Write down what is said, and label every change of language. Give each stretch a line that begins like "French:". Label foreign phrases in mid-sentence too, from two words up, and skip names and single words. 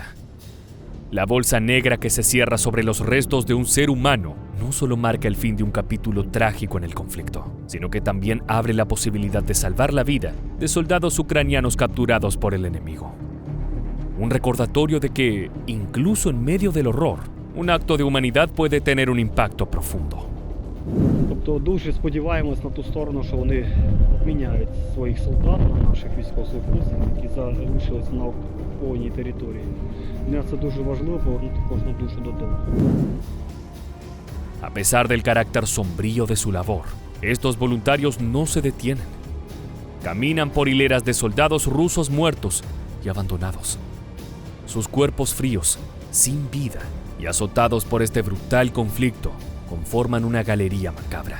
Spanish: La bolsa negra que se cierra sobre los restos de un ser humano no solo marca el fin de un capítulo trágico en el conflicto, sino que también abre la posibilidad de salvar la vida de soldados ucranianos capturados por el enemigo. Un recordatorio de que, incluso en medio del horror, un acto de humanidad puede tener un impacto profundo.
Ukrainian: Тобто дуже сподіваємось на ту сторону, що вони обміняють своїх солдат на наших військовослужбовців, які залишилися на окупованій території. Для це дуже важливо повернути кожну душу додому.
Spanish: A pesar del carácter sombrío de su labor, estos voluntarios no se detienen. Caminan por hileras de soldados rusos muertos y abandonados. Sus cuerpos fríos, sin vida y azotados por este brutal conflicto, conforman una galería macabra.